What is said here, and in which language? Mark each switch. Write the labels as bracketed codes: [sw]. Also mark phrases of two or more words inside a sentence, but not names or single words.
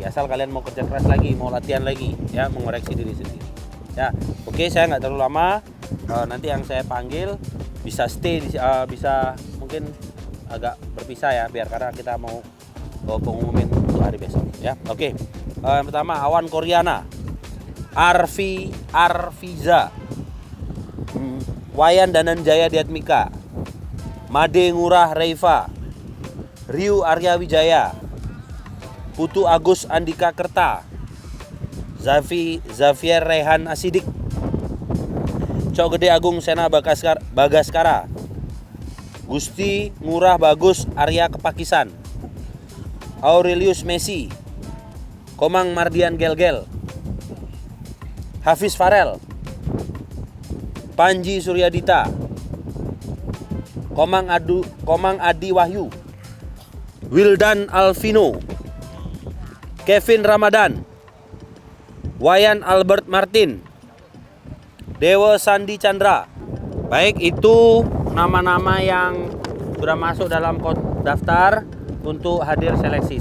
[id] Asal kalian mau kerja keras lagi, mau latihan lagi, ya, mengoreksi diri sendiri. Ya, oke, saya nggak terlalu lama. Nanti yang saya panggil bisa stay, bisa mungkin agak berpisah ya, biar karena kita mau pengumumin untuk hari besok. Ya, oke. Yang pertama Awan Koryana, Arfiza, Wayan Dananjaya Diatmika, Made Ngurah Reifa, Riu Arya Wijaya, Putu Agus Andika Kerta, Xavier Rehan Asidik, Cok Gede Agung Sena Bagaskara, Gusti Ngurah Bagus Arya Kepakisan, Aurelius Messi, Komang Mardian Gelgel, Hafiz Farel, Panji Suryadita, Komang Adi Wahyu, Wildan Alvino, Kevin Ramadan, Wayan Albert Martin, Dewa Sandi Chandra. Baik, itu nama-nama yang sudah masuk dalam daftar untuk hadir seleksi.